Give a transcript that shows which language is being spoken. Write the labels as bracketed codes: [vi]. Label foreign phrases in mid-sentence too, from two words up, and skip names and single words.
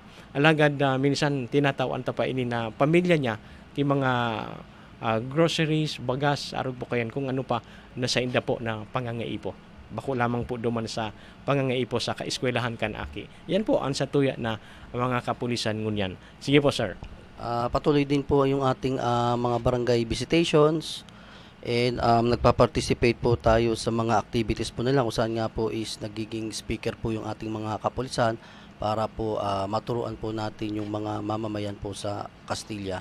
[bik] Alagad minsan tinatawan ta pa ini na pamilya niya, ti mga groceries, bagas, arog po kayan, kung ano pa nasa inda po na pangangaipo. Bako lamang po duman sa pangangaipo sa kaeskwelahan kan aki. [tl] Yan po ang satuya na mga kapulisan ngunyan. Sige po sir. Patuloy din po yung ating mga barangay visitations and nagpa-participate po tayo sa mga activities po nila kung saan nga po is nagiging speaker po yung ating mga kapulisan para po maturuan po natin yung mga mamamayan po sa Castilla.